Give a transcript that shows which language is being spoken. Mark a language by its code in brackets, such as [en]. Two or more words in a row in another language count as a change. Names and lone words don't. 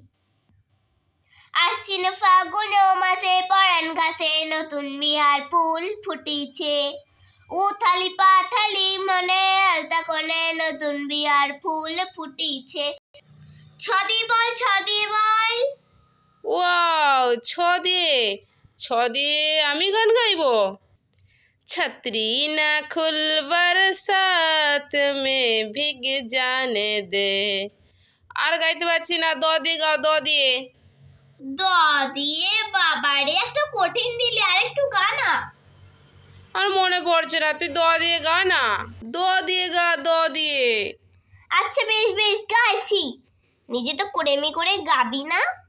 [bn] আশ্বিন ফাগুন মাসে পরাণ গাছে নতুন বিহার ফুল ফুটিছে। উথালি পাথালি মনে আলতা কোণে নতুন বিহার ফুল ফুটিছে। ছদি বল ছদি বল। ওয়াও, ছ দিয়ে, ছ দিয়ে আমি গান গাইবো। [hi] छतरी न खुल बरसात में भीग जाने दे। [bn] আর গাইতে পারছি না, দ দিয়ে গাও, দ দিয়ে। দ দিয়ে? বাবারে, একটা কঠিন দিলি, আর একটু গা না। আর মনে পড়ছে না, তুই দ দিয়ে গা না, দ দিয়ে গা, দ দিয়ে। আচ্ছা বেশ বেশ, গাইছি। নিজে তো কুড়েমি করে গাবি না।